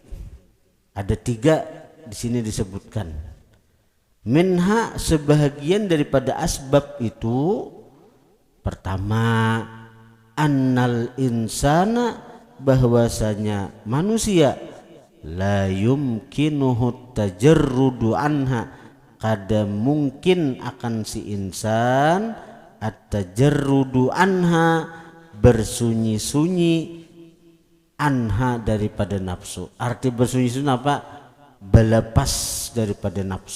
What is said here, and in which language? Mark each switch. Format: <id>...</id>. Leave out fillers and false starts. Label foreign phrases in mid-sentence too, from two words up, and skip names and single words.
<id>Ada 3 di sini disebutkan. Minha sebahagian daripada asbab itu, pertama,</id> <ar>أن الإنسان</ar> <id>bahwasanya manusia</id> <ar>لا يمكنه تجرد عنها,</ar> <id>kada mungkin akan si insan</id> <ar>التجرد عنها,</ar> <id>bersunyi-sunyi anha daripada nafsu. Arti bersunyi-sunyi apa? Berlepas daripada nafsu.</id>